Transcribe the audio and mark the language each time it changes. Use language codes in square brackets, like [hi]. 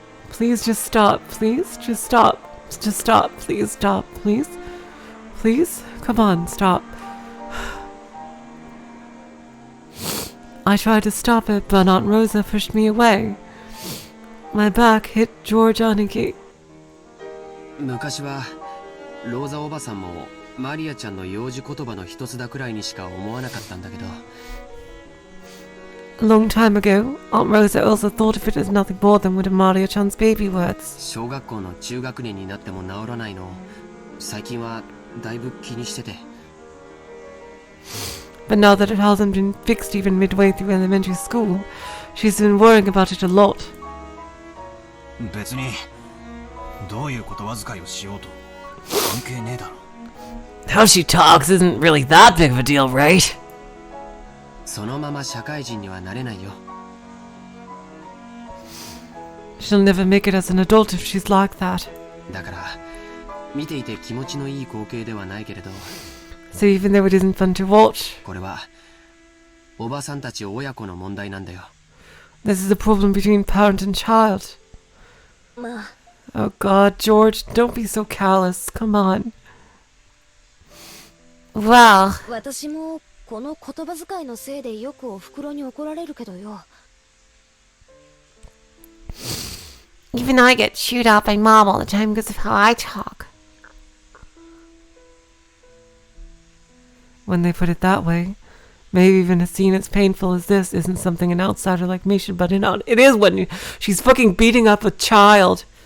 [en] Please just stop. Please just stop. Just stop. Please stop. Please. Please? Come on, stop. I tried to stop it, but Aunt Rosa pushed me away. My back hit George Aniki. [ja] 昔はローザおばさんもマリアちゃんの幼児言葉の一つだくらいにしか思わなかったんだけど。 [en] A long time ago, Aunt Rosa also thought of it as nothing more than one of Maria-chan's baby words. [ja] 小学校の中学年になっても治らないのを最近はだいぶ気にしてて。 [en] But now that it hasn't been fixed even midway through elementary school, she's been worrying about it a lot. [ja] 別にどういう言葉遣いをしようと関係ねえだろ。 [en] How she talks isn't really that big of a deal, right? [ja] そのまま社会人にはなれないよ。 [en] She'll never make it as an adult if she's like that. [ja] だから見ていて気持ちのいい光景ではないけれど。 [en] So even though it isn't fun to watch, [ja] これはおばさんたち親子の問題なんだよ。 [en] this is a problem between parent and child. Oh God, George, don't be so callous. Come on. Well, [ja] 私もこの言葉遣いのせいでよくお袋に怒られるけどよ。 [en] even I get chewed out by Mom all the time because of how I talk. When they put it that way, maybe even a scene as painful as this isn't something an outsider like me should butt in on. It is when she's fucking beating up a child.